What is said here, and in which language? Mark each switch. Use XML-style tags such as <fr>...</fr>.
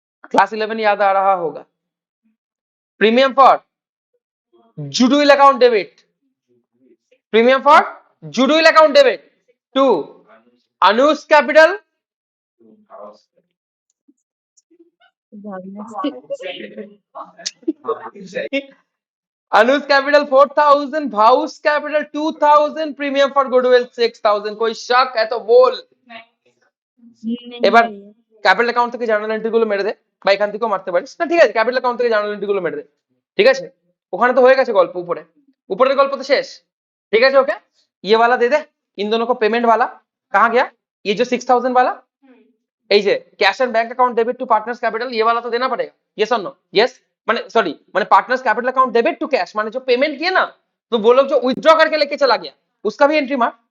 <hi>Class 11 याद आ रहा होगा। Premium for जुडविल account debit, premium for जुडविल account debit to Anuj capital, Anuj capital 4,000, भाउस capital 2,000, premium for goodwill 6,000। कोई शक है तो बोल।</hi> <bn>এবার ক্যাপিটাল অ্যাকাউন্ট থেকে জার্নাল এন্ট্রি গুলো মেরে দে, বা এখান থেকেও মারতে পারিস না, ঠিক আছে। ক্যাপিটাল অ্যাকাউন্ট থেকে জার্নাল এন্ট্রি গুলো মেরে দে, ঠিক আছে। ওখানে তো হয়ে গেছে গল্প, উপরে উপরের গল্প তো শেষ। ঠিক আছে ওকে,</bn> <hi>ये वाला दे दे इन दोनों को पेमेंट वाला। कहाँ गया ये जो 6000 वाला?</hi> <bn>এই যে</bn> <hi>cash and bank account debit to partners capital, ये वाला तो देना पड़ेगा। यस और नो? यस माने सॉरी माने partners capital account debit to cash माने जो पेमेंट किया ना, तो वो लोग जो विथड्रॉ करके लेके चला गया उसका भी एंट्री मार।</hi>